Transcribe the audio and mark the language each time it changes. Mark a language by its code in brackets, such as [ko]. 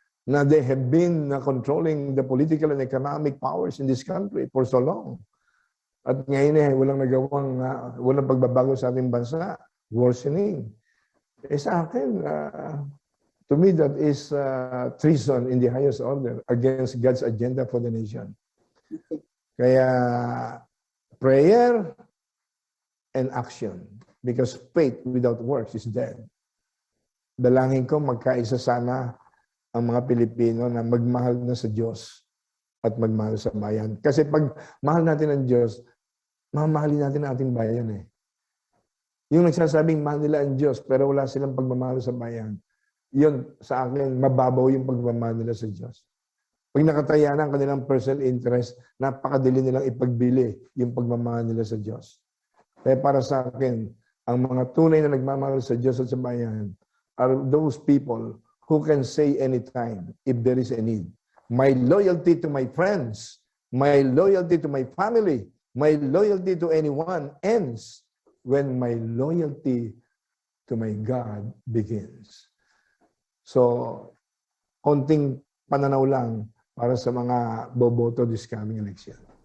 [en] Na they have been controlling the political and economic powers in this country for so long. [tl] At ngayon walang pagbabago sa ating bansa. [en] Worsening. [tl] Sa akin, [en] to me, that is treason in the highest order against God's agenda for the nation. Kaya, prayer and action. Because faith without works is dead. [tl] Dalangin ko, magkaisa sana ang mga Pilipino na magmahal na sa Diyos at magmahal sa bayan. Kasi pag mahal natin ang Diyos, mamahalin natin ang ating bayan eh. Yung nagsasabing mahal nila ang Diyos pero wala silang pagmamahal sa bayan, yun sa akin, mababaw yung pagmamahal nila sa Diyos. Pag nakataya na ang kanilang [en] personal interest, [tl] napakadali nilang ipagbili yung pagmamahal nila sa Diyos. Kaya para sa akin, ang mga tunay na nagmamahal sa Diyos at sa bayan [en] are those people who can say anytime if there is a need. My loyalty to my friends, my loyalty to my family, my loyalty to anyone ends when my loyalty to my God begins. [tl] So, konting pananaw lang para sa mga boboto [en] this coming election.